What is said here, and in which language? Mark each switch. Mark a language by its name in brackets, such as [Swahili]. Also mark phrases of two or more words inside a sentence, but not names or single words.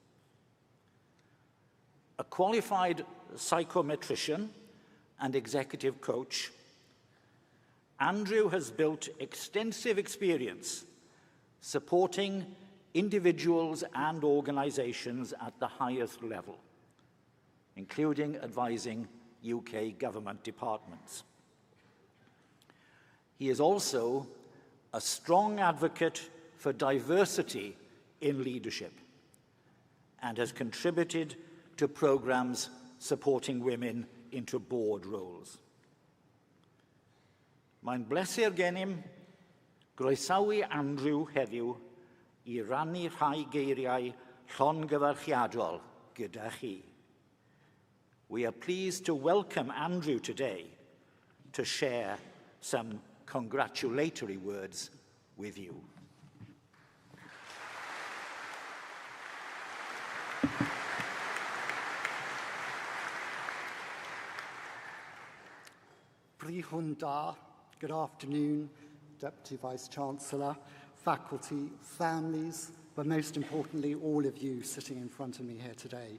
[English] A qualified psychometrician and executive coach, Andrew has built extensive experience supporting individuals and organisations at the highest level, including advising UK government departments. He is also a strong advocate for diversity in leadership and has contributed to programmes supporting women into board roles. [Welsh] Mae'n bleser gennym groesawu Andrew heddiw I rannu rhai geiriau llongyfarchiadol gyda chi. [English] We are pleased to welcome Andrew today to share some congratulatory words with you. [Welsh] Prihwn da, [English] good afternoon, Deputy Vice-Chancellor, faculty, families, but most importantly, all of you sitting in front of me here today.